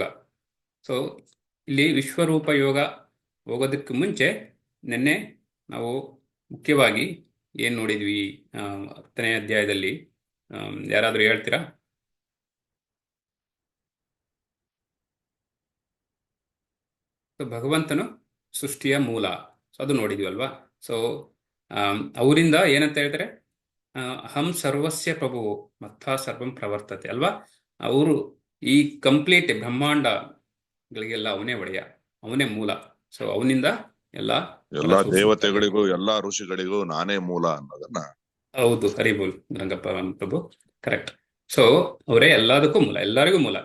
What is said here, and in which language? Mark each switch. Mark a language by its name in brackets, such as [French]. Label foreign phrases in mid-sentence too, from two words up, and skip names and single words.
[Kannada] ಸೊ ಇಲ್ಲಿ ವಿಶ್ವರೂಪ ಯೋಗ ಹೋಗೋದಕ್ಕೆ ಮುಂಚೆ ನಿನ್ನೆ ನಾವು ಮುಖ್ಯವಾಗಿ ಏನ್ ನೋಡಿದ್ವಿ 10ನೇ ಅಧ್ಯಾಯದಲ್ಲಿ? ಯಾರಾದ್ರೂ ಹೇಳ್ತೀರಾ? ಭಗವಂತನು ಸೃಷ್ಟಿಯ ಮೂಲ, ಸೊ ಅದು ನೋಡಿದ್ವಿ ಅಲ್ವಾ. ಸೊ ಅವರಿಂದ ಏನಂತ ಹೇಳ್ತಾರೆ, [Sanskrit] ಅಹಂ ಸರ್ವಸ್ಯ ಪ್ರಭು ಮತ್ತ ಸರ್ವಂ ಪ್ರವರ್ತತೆ ಅಲ್ವಾ. [Kannada] ಅವರು ಈ ಕಂಪ್ಲೀಟ್ ಬ್ರಹ್ಮಾಂಡಗಳಿಗೆಲ್ಲ ಅವನೇ ಒಡೆಯ, ಅವನೇ ಮೂಲ. ಸೊ ಅವನಿಂದ ಎಲ್ಲಾ ದೇವತೆಗಳಿಗೂ ಎಲ್ಲಾ ಋಷಿಗಳಿಗೂ ನಾನೇ ಮೂಲ ಅನ್ನೋದನ್ನ. ಹೌದು, ಹರಿಬೋಲ್ ರಂಗಪ್ಪ ಪ್ರಭು, ಕರೆಕ್ಟ್. ಸೊ ಅವರೇ ಎಲ್ಲದಕ್ಕೂ ಮೂಲ, ಎಲ್ಲರಿಗೂ ಮೂಲ.